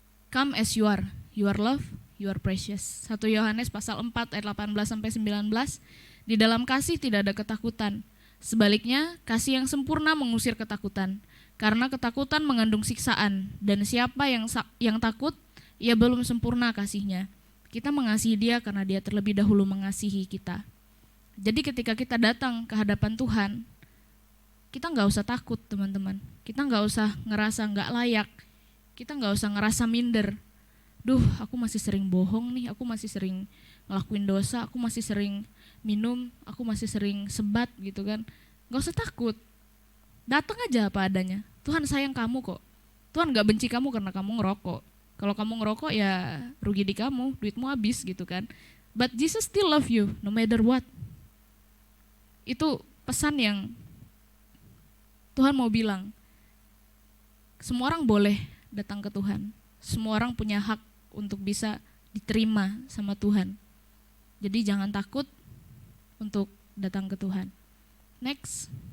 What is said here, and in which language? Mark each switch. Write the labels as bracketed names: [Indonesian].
[English] Come as you are loved, you are precious. [Indonesian] 1 Yohanes pasal 4 ayat 18-19. Di dalam kasih tidak ada ketakutan. Sebaliknya, kasih yang sempurna mengusir ketakutan. Karena ketakutan mengandung siksaan. Dan siapa yang takut, ia belum sempurna kasihnya. Kita mengasihi dia karena dia terlebih dahulu mengasihi kita. Jadi ketika kita datang ke hadapan Tuhan, kita nggak usah takut teman-teman. Kita nggak usah ngerasa nggak layak. Kita nggak usah ngerasa minder. Duh, aku masih sering bohong nih, aku masih sering ngelakuin dosa, aku masih sering minum, aku masih sering sebat gitu kan. Nggak usah takut. Datang aja apa adanya. Tuhan sayang kamu kok. Tuhan nggak benci kamu karena kamu ngerokok. Kalau kamu ngerokok ya rugi di kamu, duitmu habis gitu kan. [English] But Jesus still love you no matter what. [Indonesian] Itu pesan yang Tuhan mau bilang. Semua orang boleh datang ke Tuhan. Semua orang punya hak untuk bisa diterima sama Tuhan. Jadi jangan takut untuk datang ke Tuhan. Next.